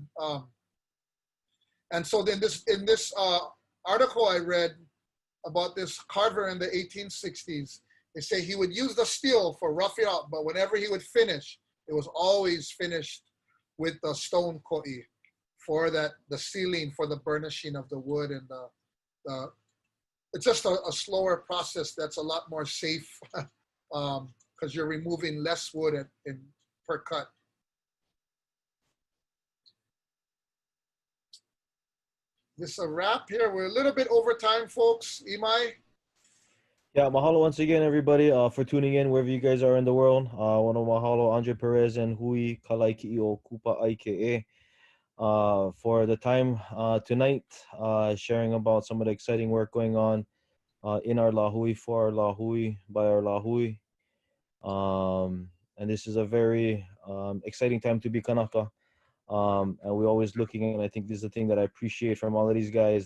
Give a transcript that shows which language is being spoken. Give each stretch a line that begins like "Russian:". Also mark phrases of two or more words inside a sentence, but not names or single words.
English: And so then in this article I read about this carver in the 1860s, they say he would use the steel for roughing out, but whenever he would finish, it was always finished with the stone ko'i for the sealing, for the burnishing of the wood, and it's just a slower process that's a lot more safe because you're removing less wood per cut. This is a wrap here. We're a little bit over time, folks. Imai? Yeah, mahalo once again, everybody, for tuning in wherever you guys are in the world. I want to mahalo Andre Perez and Hui Kālai Kiʻi o Kūpāʻaʻikeʻe for the time tonight, sharing about some of the exciting work going on in our Lā Hui, for our Lā Hui, by our Lā Hui. And this is a very exciting time to be kanaka. And we're always looking, and I think this is the thing that I appreciate from all of these guys.